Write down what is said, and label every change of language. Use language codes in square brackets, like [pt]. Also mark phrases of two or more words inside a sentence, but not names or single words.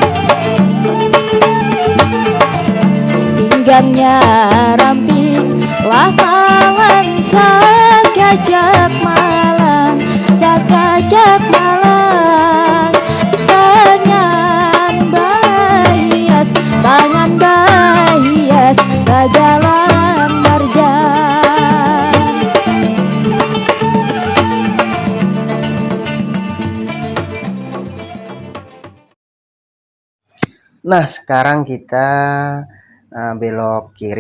[min] Pinggangnya ramping lah malang, sakajak malang, sakajak malang. Tangan bahias, tangan bahias, kagalang marjan. [id] Nah, sekarang kita belok kiri.